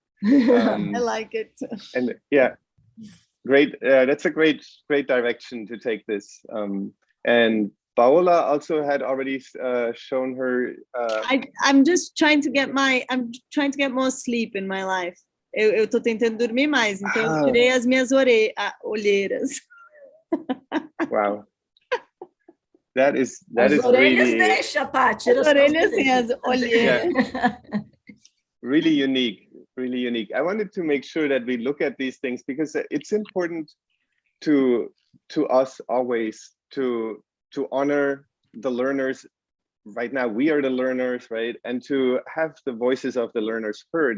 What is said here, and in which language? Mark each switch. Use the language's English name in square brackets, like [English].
[English] I like it. And yeah, great. That's a great direction to take this. And Paola also had already shown her. I'm just trying to get more sleep in my life. [Portuguese] Eu tô tentando dormir mais, então eu tirei as minhas olheiras. [English] Wow. That is really. [Portuguese] Deixa, [English] Paty. [Portuguese] As orelhas sim, as olheiras. [English] Yeah. Really unique. I wanted to make sure that we look at these things because it's important to us always to honor the learners. Right now, we are the learners, right? And to have the voices of the learners heard.